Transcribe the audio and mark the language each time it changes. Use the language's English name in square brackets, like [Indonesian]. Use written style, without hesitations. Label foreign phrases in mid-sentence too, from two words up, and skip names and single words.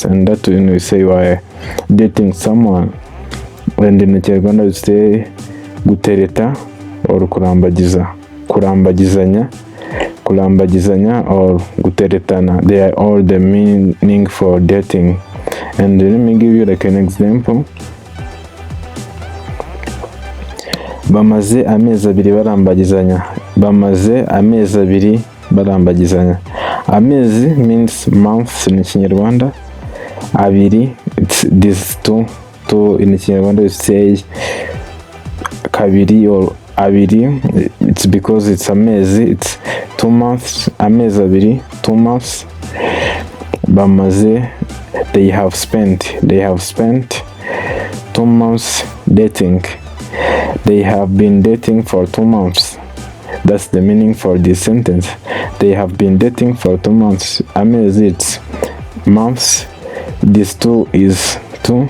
[English] And that when we say you are dating someone, and in the Kinyarwanda we say gutereta or [Kinyarwanda] kurambagiza, kurambagizanya [English] or guteretana. They are all the meaning for dating. And let me give you like an example. [Kinyarwanda] Bamaze amezi abiri barambagizanya. Bamaze amezi abiri barambagizanya. [English] Amezi means months in Kinyarwanda. Abiri, it's these two in Kinyarwanda we say kabiri or abiri. It's because it's amezi, it's 2 months. [Kinyarwanda] Amezi abiri, 2 months. [English] Bamaze, they have spent 2 months dating. They have been dating for 2 months. That's the meaning for this sentence. They have been dating for 2 months. Amezi, it's months. This 2 is 2.